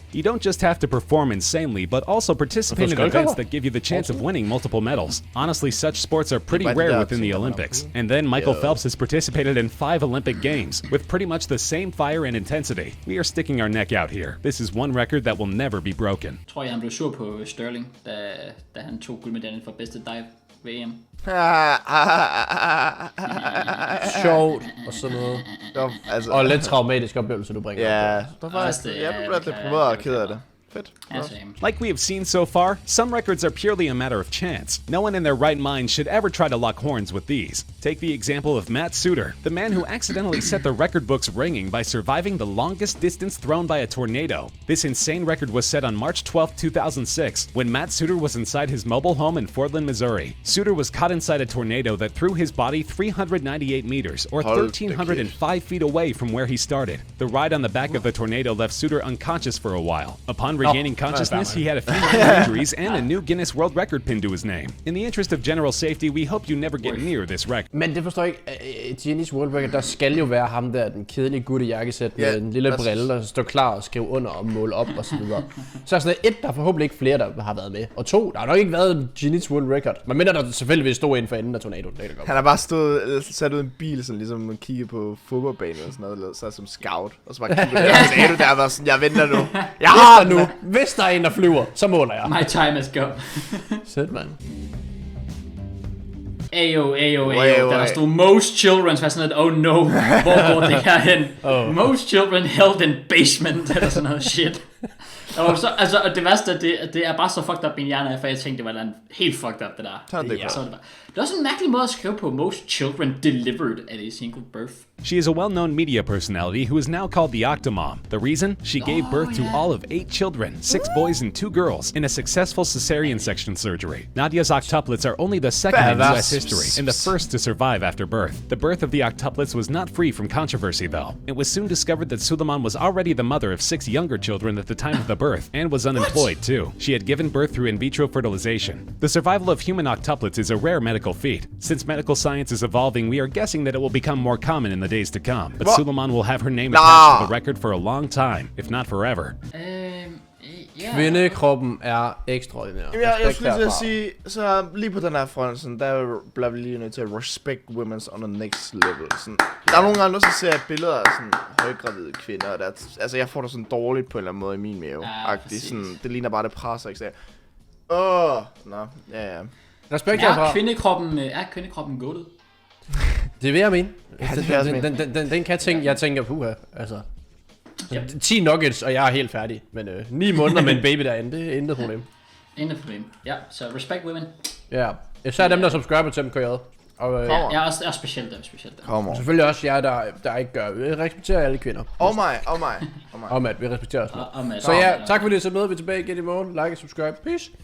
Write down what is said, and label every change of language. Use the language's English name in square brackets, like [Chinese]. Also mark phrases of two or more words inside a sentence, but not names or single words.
[English] You don't just have to perform insanely, but also participate in events that give you the chance of winning multiple medals. Honestly, such sports are pretty rare within the Olympics. And then Michael Phelps has participated in 5 Olympic Games, with pretty much the same fire and intensity. We are sticking our neck out here. This is one record that will never be broken. [Danish] Tror jeg, han blev sur på Sterling, da han tog guldmedaljen for bedste dive ved EM. Sjovt og sådan noget. Altså, og lidt traumatisk oplevelse, du bringer. Ja, jeg blev lidt deprimeret og ked af det. Fedt. [English] Like we have seen so far, some records are purely a matter of chance. No one in their right mind should ever try to lock horns with these. Take the example of Matt Suter, the man who accidentally set the record books ringing by surviving the longest distance thrown by a tornado. This insane record was set on March 12, 2006, when Matt Suter was inside his mobile home in Fordland, Missouri. Suter was caught inside a tornado that threw his body 398 meters, or 1,305 feet away from where he started. The ride on the back of the tornado left Suter unconscious for a while. Upon regaining consciousness, he had a few minor injuries and a new Guinness World Record pinned to his name. In the interest of general safety, we hope you never get near this record. [Danish] Men det forstår jeg ikke. Guinness World Record, der skal jo være ham der, den kedelige gut i jakkesæt med en lille brille, der står klar og skriver under og måle op og så videre. Så er sådan 1, der er forhåbentlig ikke flere, der har været med. Og 2, der har nok ikke været en Guinness World Record. Men mindre der selvfølgelig stod inden for enden af tornadoen. Han har bare stået, sat ud en bil, sådan ligesom at kigge på fodboldbanen og sådan noget, så som scout. Og så bare kigge på det, der var sådan, jeg venter nu. Jeg har nu. Hvis der er en, der flyver, så måler jeg. [English] My time has come. [Danish] Sæt, mand. Ayo, der stod [English] most children, [Danish] så var sådan noget, [English] oh no, [Danish] hvor går det her hen? [English] Most children held in basement, [Danish] eller sådan noget shit. Og det værste, det er bare så [English] fucked up [Danish] min hjerne, for jeg tænkte, det var helt [English] fucked up, [Danish] det der. Så det Så det er også en mærkelig måde at skrive på, [English] most children delivered at a single birth. She is a well-known media personality who is now called the Octomom. The reason? She gave birth to all of 8 children, 6 boys and 2 girls, in a successful cesarean section surgery. Nadia's octuplets are only the second in U.S. history, and the first to survive after birth. The birth of the octuplets was not free from controversy, though. It was soon discovered that Suleiman was already the mother of 6 younger children at the time of the birth, and was unemployed, too. She had given birth through in vitro fertilization. The survival of human octuplets is a rare medical feat. Since medical science is evolving, we are guessing that it will become more common in the days to come. But Suleiman will have her name attached to the record for a long time, if not forever. [Danish] Kvindekroppen er ekstraordinær. Jeg skulle lige til at sige, så lige på den her front, sådan, der bliver vi lige nødt til at [English] respect women's on the next level. [Danish] Sådan, der er nogle gange, der ser billeder af sådan højgravide kvinder, og altså jeg får det sådan dårligt på en eller anden måde i min mave. Sådan, det ligner bare, det presser, ikke? Ja. Respekt herfra. Er kvindekroppen goated? Det vil jeg mene. Ja, den kan ting, jeg tænker, puha, altså. 10 nuggets, og jeg er helt færdig. Men 9 måneder med en baby derinde, det er intet problem. Intet problem. Ja, så [English] respect women. [Danish] Ja, især dem, der subscriber til MKJ. Og, jeg er specielt dem. Og selvfølgelig også jer, der ikke gør. Vi respekterer alle kvinder. [English] Oh my. [Danish] Vi respekterer os. Så ja, tak fordi I så med. Vi er tilbage igen i morgen. Like og subscribe. Peace.